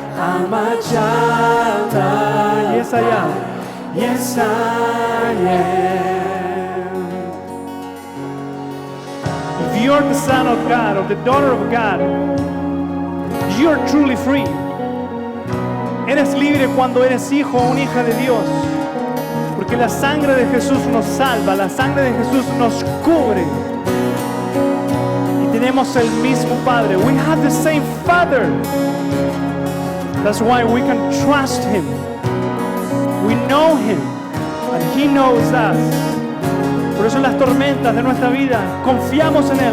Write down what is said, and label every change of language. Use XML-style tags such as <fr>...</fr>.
<en>I'm a child of Yes, I am. Yes, I am. If you are the son of God or the daughter of God, you are truly free.</en> <es>Eres libre cuando eres hijo o una hija de Dios. Porque la sangre de Jesús nos salva, la sangre de Jesús nos cubre. Y tenemos el mismo Padre.</es> <en>We have the same Father. That's why we can trust Him. We know Him and He knows us.</en> <es>Por eso en las tormentas de nuestra vida confiamos en Él.</es>